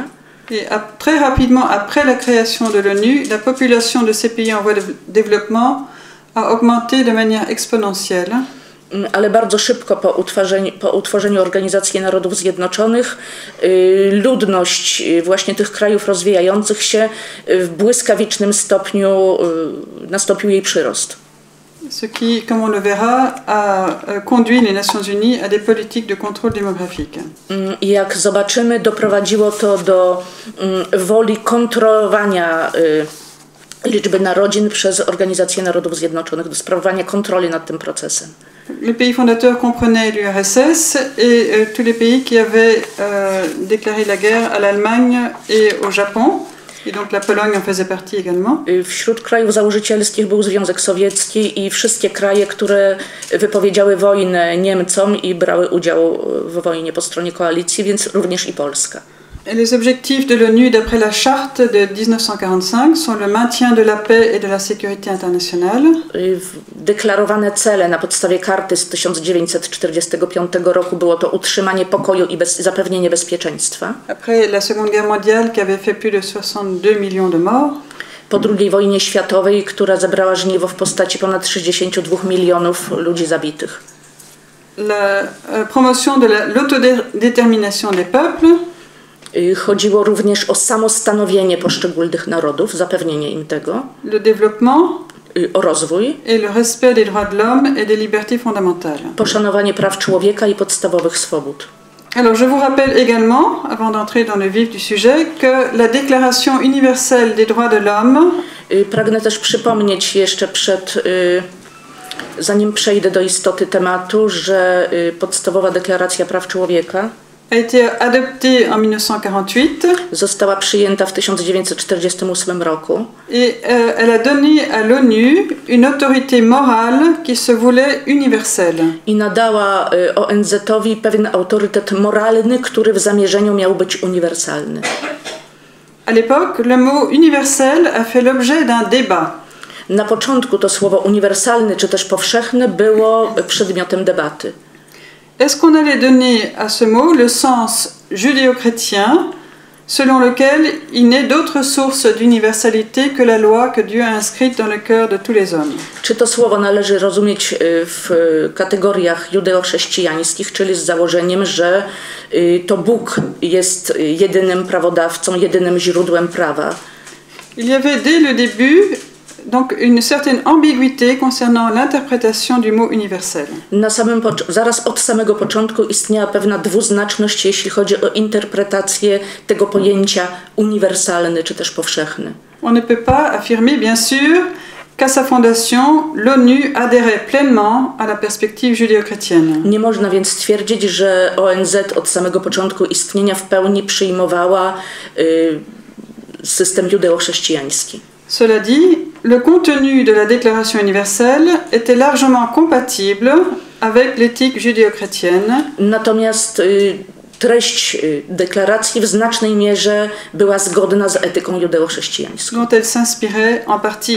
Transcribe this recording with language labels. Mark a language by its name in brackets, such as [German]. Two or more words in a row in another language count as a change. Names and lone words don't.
[French] Et très rapidement après la création de l'ONU, la population de ces pays en voie de développement a augmenté de manière exponentielle. [Polish] Ale bardzo szybko po utworzeniu Organizacji Narodów Zjednoczonych ludność właśnie tych krajów rozwijających się w błyskawicznym stopniu nastąpił jej przyrost. [French] Ce qui, comme on le verra, a conduit les Nations Unies à des politiques de contrôle démographique. [Polish] Jak zobaczymy, doprowadziło to do woli kontrolowania liczby narodzin przez Organizację Narodów Zjednoczonych, do sprawowania kontroli nad tym procesem. [French] Les pays fondateurs comprenaient l'URSS et tous les pays qui avaient déclaré la guerre à l'Allemagne et au Japon. Et donc la Pologne en faisait partie également. [Polish] Wśród krajów założycielskich był Związek Sowiecki i wszystkie kraje, które wypowiedziały wojnę Niemcom i brały udział w wojnie po stronie koalicji, więc również i Polska. [French] Les objectifs de l'ONU d'après la charte de 1945 sont le maintien de la paix et de la sécurité internationale. [Polish] Deklarowane cele na podstawie karty z 1945 roku było to utrzymanie pokoju i zapewnienie bezpieczeństwa. [French] Après la Seconde Guerre mondiale qui avait fait plus de 62 millions de morts. [Polish] Po II wojnie światowej, która zebrała żniwo w postaci ponad 62 milionów ludzi zabitych. [French] La promotion de l'autodétermination des peuples. [Polish] Chodziło również o samostanowienie poszczególnych narodów, zapewnienie im tego. [French] Le développement. [Polish] O rozwój. [French] Et le respect des droits de l'homme et des libertés fondamentales. [Polish] Poszanowanie praw człowieka i podstawowych swobód. [French] Alors je vous rappelle également, avant d'entrer dans le vif du sujet, que la Déclaration universelle des droits de l'homme [Polish] Pragnę też przypomnieć jeszcze zanim przejdę do istoty tematu, że podstawowa deklaracja praw człowieka [French] a été adoptée en 1948. [Polish] Została przyjęta w 1948 roku. [French] Et elle a donné à l'ONU une autorité morale qui se voulait universelle. [Polish] I nadała ONZ-owi pewien autorytet moralny, który w zamierzeniu miał być uniwersalny. [French] À l'époque, le mot universel a fait l'objet d'un débat. [Polish] Na początku to słowo uniwersalny czy też powszechny było przedmiotem debaty. [French] Est-ce qu'on allait donner à ce mot le sens judéo-chrétien, selon lequel il n'est d'autre source d'universalité que la loi que Dieu a inscrite dans le cœur de tous les hommes? [Polish] Czy to słowo należy rozumieć w kategoriach judeo-chrześcijańskich, czyli z założeniem, że to Bóg jest jedynym prawodawcą, jedynym źródłem prawa? [French] Il y avait dès le début donc une certaine ambiguïté concernant l'interprétation du mot universel. [Polish] Zaraz od samego początku istniała pewna dwuznaczność, jeśli chodzi o interpretację tego pojęcia uniwersalny czy też powszechny. [French] On ne peut pas affirmer bien sûr qu'à sa fondation l'ONU adhérait pleinement à la perspective judéo-chrétienne. [Polish] Nie można więc twierdzić, że ONZ od samego początku istnienia w pełni przyjmowała system judeo-chrześcijański. [French] Cela dit, le contenu de la Déclaration universelle était largement compatible avec l'éthique judéo-chrétienne. [Polish] Natomiast treść deklaracji w znacznej mierze była zgodna z etyką judeo-chrześcijańską. [French] Dont elle s'inspirait en partie.